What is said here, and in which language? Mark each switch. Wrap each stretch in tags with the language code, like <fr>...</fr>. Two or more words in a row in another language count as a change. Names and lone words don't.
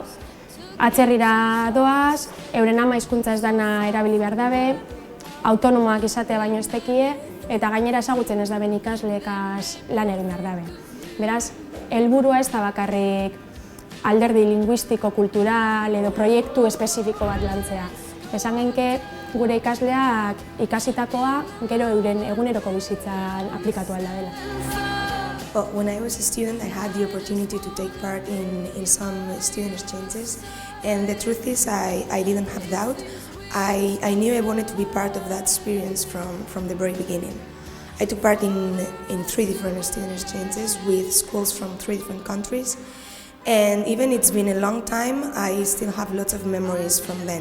<eu>Atzerrira doaz, euren ama hizkuntza ez dana erabili behar dabe, autonomoak izatea baino ez tekie, eta gainera ezagutzen ez daben ikasleekaz lan egin behar dabe. Beraz, helburua ez da bakarrik alderdi linguistiko, kultural edo proiektu espezifiko bat lantzea. Esan genke gure ikasleak ikasitakoa gero euren eguneroko bizitzan aplikatu alda dela.</eu> <en>Well, when I was a student, I had the opportunity to take part in some student exchanges, and the truth is I didn't have doubt. I knew I wanted to be part of that experience from the very beginning. I took part in 3 different student exchanges with schools from 3 different countries, and even it's been a long time, I still have lots of memories from then.</en>